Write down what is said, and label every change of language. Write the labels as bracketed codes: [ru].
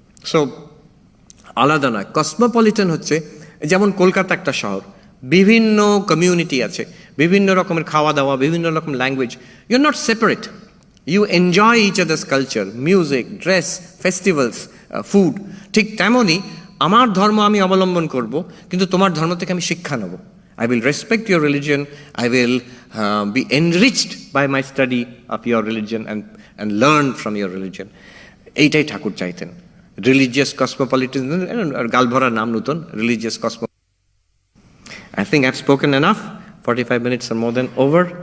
[bn] So আলাদা নয়। Cosmopolitan হচ্ছে যেমন কলকাতা একটা শহর, বিভিন্ন কমিউনিটি আছে, বিভিন্ন রকমের খাওয়া দাওয়া, বিভিন্ন রকম language, [en] You are not separate, you enjoy each others culture, music, dress, festivals, food. [bn] ঠিক তেমনই আমার ধর্ম আমি অবলম্বন করব, কিন্তু তোমার ধর্ম থেকে আমি শিক্ষা নেব। [en] I will respect your religion, I will be enriched by my study of your religion and learn from your religion. [bn] এইটাই ঠাকুর চাইতেন। রিলিজিয়াস কসমোপলিটানিজম, গালভরা নাম নতুন, religious Cosmo. [en] I think I've spoken enough. 45 minutes are more than over.